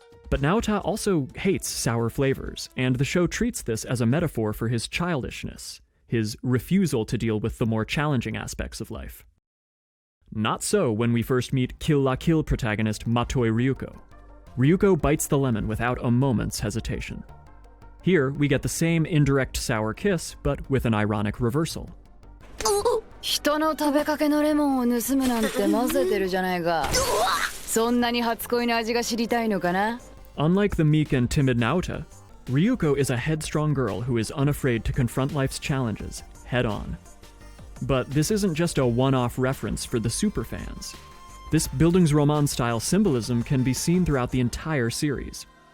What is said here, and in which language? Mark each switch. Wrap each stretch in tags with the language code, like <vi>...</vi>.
<en>But Naota also hates sour flavors, and the show treats this as a metaphor for his childishness, his refusal to deal with the more challenging aspects of life. Not so when we first meet Kill la Kill protagonist Matoi Ryuko. Ryuko bites the lemon without a moment's hesitation. Here, we get the same indirect sour kiss, but with an ironic reversal.</en> <ja>人の食べかけのレモンを盗むなんて混ぜてるじゃないか。そんなに初恋の味が知りたいのかな?</ja> <en>Unlike the meek and timid Naota, Ryuko is a headstrong girl who is unafraid to confront life's challenges head on. But this isn't just a one-off reference for the superfans. This Bildungsroman-style symbolism can be seen throughout the entire series.</en>